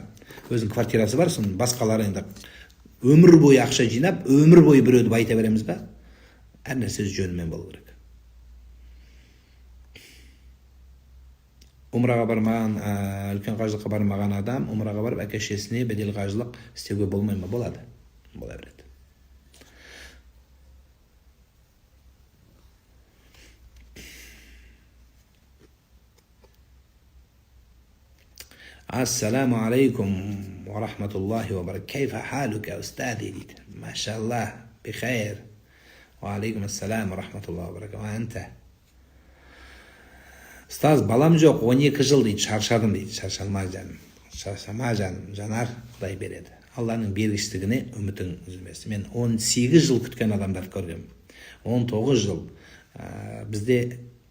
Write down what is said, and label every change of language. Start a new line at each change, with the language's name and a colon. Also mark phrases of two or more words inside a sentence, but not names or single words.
Kazakh: Өзінің квартирасы бар, соның басқалары енді өмір бойы ақша жинап, өмір бойы біреуді байта береміз ба? Әр нәрсе жөнімен болу керек. Умраға бармаған, үлкен қажылыққа бармаған адам, умраға барып әке-шешесіне бедел қажылық істеуге болмай ма? Болады. Бола береді.
Arabic: السلام عليكم ورحمة الله وبركاته. كيف حالك، أستاذي؟ ما شاء الله، بخير. وعليكم السلام ورحمة الله وبركاته. وأنت?
Kazakh: Ұстаз, балам жоқ, 12 жыл дейді, шаршадым дейді. Шаршалма жаным, шаршама жаным, жанар Құдай береді. Алланың бергіштігіне үмітің үзілмесін. Мен 18 жыл күткен адамдарды көргем. 19 жыл.